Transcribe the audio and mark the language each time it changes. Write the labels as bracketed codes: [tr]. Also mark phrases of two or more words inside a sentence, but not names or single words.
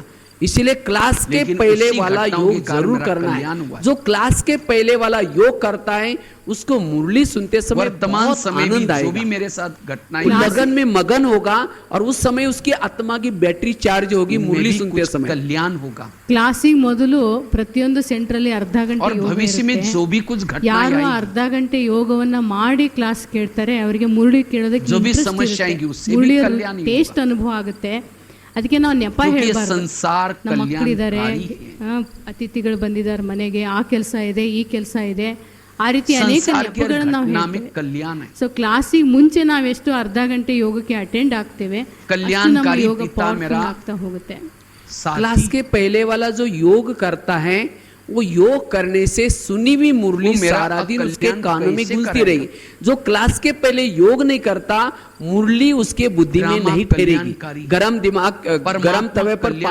[hi] इसीलिए क्लास के पहले वाला योग जरूर करना है। जो क्लास के पहले वाला योग करता है उसको मुरली सुनते समय वर्तमान समय आनंद आएगा, जो भी मेरे साथ घटनाएं लगन में मगन होगा, और उस समय उसकी आत्मा की बैटरी चार्ज होगी मुरली सुनते समय, कल्याण होगा। [kn] ಕ್ಲಾಸಿಗೆ ಮೊದಲು ಪ್ರತಿಯೊಂದು ಸೆಂಟ್ರಲ್ಲಿ ಅರ್ಧ ಗಂಟೆ [hi] और [kn] ಯೋಗ [hi] भविष्य में [kn] ಇರುತ್ತೆ. [hi] जो भी कुछ घटनाएं [kn] ಯಾರು [hi] आएंगी, [kn] ಅರ್ಧ ಗಂಟೆ ಯೋಗವನ್ನ ಮಾಡಿ ಕ್ಲಾಸ್ ಕೇಳ್ತಾರೆ ಅವರಿಗೆ ಮುರುಳಿ ಕೇಳೋದಕ್ಕೆ [hi] जो भी समस्या आएंगी उससे भी [kn] ಮುರುಳಿ [hi] कल्याण ही [kn] ಟೇಸ್ಟ್ ಅನುಭವ ಆಗುತ್ತೆ. ಅದಕ್ಕೆ ನಾವು ನೆಪ [hi] क्योंकि [kn] ಹೇಳ್ಬಾರ್ದು. [hi] संसार [kn] ನಮ್ಮ ಮಕ್ಕಳಿದ್ದಾರೆ, [hi] कल्याणकारी [kn] ಅತಿಥಿಗಳು ಬಂದಿದ್ದಾರೆ ಮನೆಗೆ, ಆ ಕೆಲಸ ಇದೆ ಈ ಕೆಲಸ ಇದೆ, ಆ ರೀತಿ ಅನೇಕ [hi] संसार की [kn] ನೆಪಗಳನ್ನ ನಾವು [hi] घटना में [kn] ಹೇಳ್ತೇವೆ. [hi] कल्याण है। [kn] ಸೊ ಕ್ಲಾಸಿಗೆ ಮುಂಚೆ ನಾವೆಷ್ಟು ಅರ್ಧ ಗಂಟೆ ಯೋಗಕ್ಕೆ ಅಟೆಂಡ್ ಆಗ್ತೇವೆ, ಅಷ್ಟು ನಮ್ಮ [hi] कल्याणकारी [kn] ಯೋಗ [hi] पिता [kn] ಪವರ್ಫುಲ್ [hi] मेरा [kn] ಆಗ್ತಾ ಹೋಗುತ್ತೆ. [hi] क्लास के पहले वाला जो योग करता है वो योग करने से सुनी हुई मुरली वो मेरा सारा दिन उसके कल्याण कानों में कैसे गूंजती करेगा? रहेगी। जो क्लास के पहले योग नहीं करता, मुरली उसके बुद्धि में ड्रामा नहीं ठहरेगी। कल्याणकारी। गरम दिमाग, परमात्मा गरम तवे पर पानी